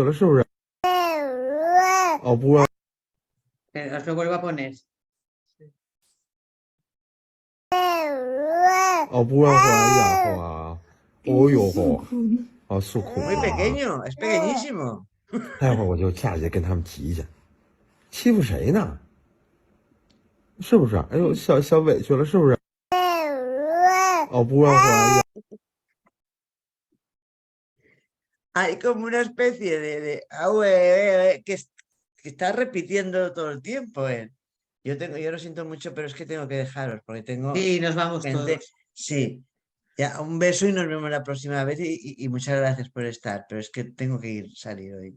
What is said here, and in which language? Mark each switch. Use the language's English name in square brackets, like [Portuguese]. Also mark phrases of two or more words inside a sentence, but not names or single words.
[Spanish] Pero os lo vuelvo a poner. Muy pequeño, es pequeñísimo. [Chinese] 待会儿我就下去跟他们急去，欺负谁呢？是不是？哎呦，小委屈了，是不是？哦，不要怀疑。 [Spanish] Hay como una especie de que está repitiendo todo el tiempo. Yo lo siento mucho, pero es que tengo que dejaros porque tengo Sí, nos vamos gente. todos. Sí. Ya, un beso y nos vemos la próxima vez y muchas gracias por estar, pero es que tengo que salir hoy.